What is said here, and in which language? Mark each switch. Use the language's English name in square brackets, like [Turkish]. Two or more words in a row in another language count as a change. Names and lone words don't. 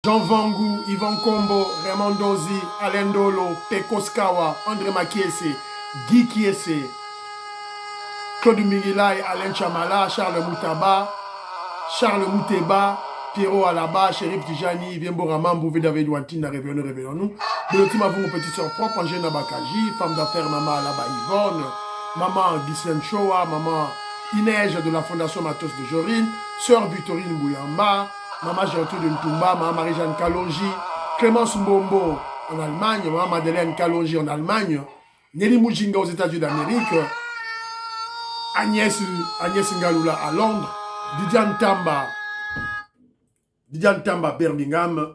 [French] Jean Vangu, Yvan Kombo, Raymond Dozi, Alain Dolo, Pekos Kawa, André Makiese, Guy Kiese, Claude Mingilay, Alain Chamala, Charles Moutaba, Charles Mouteba, Pierrot Alaba, Chérif Tijani, Viembo Raman, Bouvé David Wantine, réveillons-nous. Belotima vous, mon petit soeur propre, Angèle Nabakaji, femme d'affaires, maman Alaba Yvonne, maman Ghislaine Choa, maman Inège de la Fondation Matos de Jorine, sœur Victorine Bouyamba, maman Gertrude Ntumba, maman Marie-Jeanne Kalonji, Clémence Mbombo en Allemagne, maman Madeleine Kalonji en Allemagne, Nelly Mujinga aux États-Unis d'Amérique, Agnès Ngaloula à Londres, Didiane Tamba Birmingham.